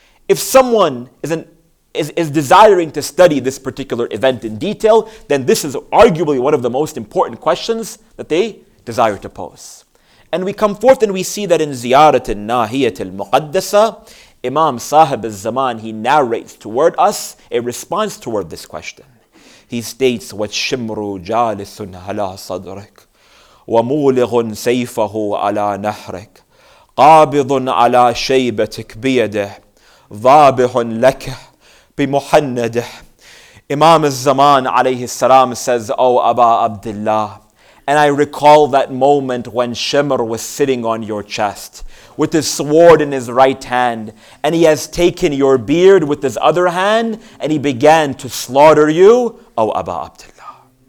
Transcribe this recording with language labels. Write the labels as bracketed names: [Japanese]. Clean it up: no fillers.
[English] If someone is desiring to study this particular event in detail, then this is arguably one of the most important questions that they desire to pose. And we come forth and we see that in Ziyarat al-Nahiyat al-Muqaddasa, Imam Sahib al-Zaman, he narrates toward us a response toward this question. [Arabic] He states, وَالشِّمْرُ جَالِسٌ عَلَى صَدْرِكَ وَمُولِغٌ سَيْفَهُ عَلَى نَحْرِكَ قَابِضٌ عَلى شَيْبَتِكَ بِيَدِهِ ضَابِحٌ لَكَ بِمُحَنَّدِهِ. [English] Imam al-Zaman alayhi salam says, "O Abu Abdullah, and I recall that moment when Shimr was sitting on your chest with his sword in his right hand, and he has taken your beard with his other hand, and he began to slaughter you, O Abu Abdullah."